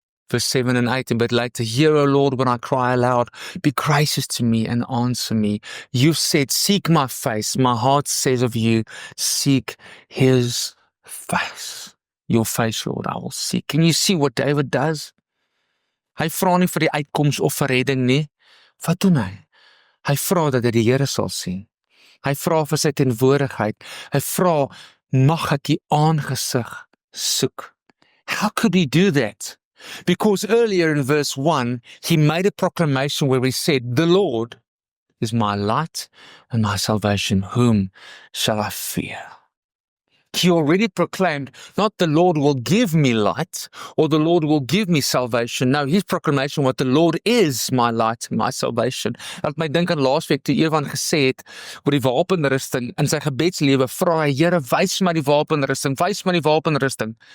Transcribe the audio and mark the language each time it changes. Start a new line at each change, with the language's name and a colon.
English: Verse 7 and 8, a bit later, hear, O Lord, when I cry aloud, be gracious to me and answer me. You've said, seek my face. My heart says of you, seek his face. Your face, Lord, I will seek. Can you see what David does?
Afrikaans: Hy vra nie vir die uitkoms of vir redding nie. Wat doen hy? Hy vra dat hy die Here sal sien. Hy vra vir sy teenwoordigheid. Hy vra, mag ek die aangesig soek.
English: How could he do that? Because earlier in verse 1, he made a proclamation where he said, the Lord is my light and my salvation. Whom shall I fear? He already proclaimed, not the Lord will give me light or the Lord will give me salvation. No, his proclamation was the Lord is my light and my salvation.
Afrikaans: Laat my dink aan laasweek toe Ewan gesê het oor die wapenrusting in sy gebedslewe, vra hy, Here, wys my die wapenrusting, wys my die wapenrusting.